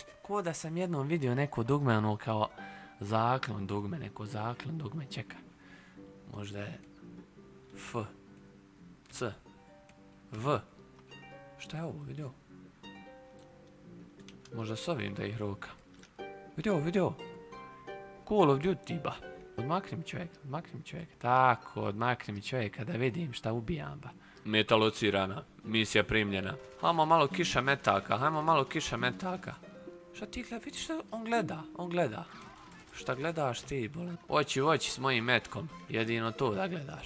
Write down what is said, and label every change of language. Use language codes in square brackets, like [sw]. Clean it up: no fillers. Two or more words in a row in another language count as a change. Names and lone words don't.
[bs] Ko da sam jednom vidio neko dugme, ono kao zaklon dugme, neko zaklon dugme, čekaj. Možda je F, C, V. Šta je ovo, vidio? Možda s ovim da ih roka. Vidio. Call of Duty, ba. Odmakni mi čovjek. Tako, odmakni mi čovjeka da vidim šta ubijam, ba. Meta locirana, misija primljena. Hajmo malo kiša metaka. Šta ti gleda, vidiš šta on gleda. Šta gledaš ti, bolan? Oči u oči s mojim metkom, jedino to da gledaš.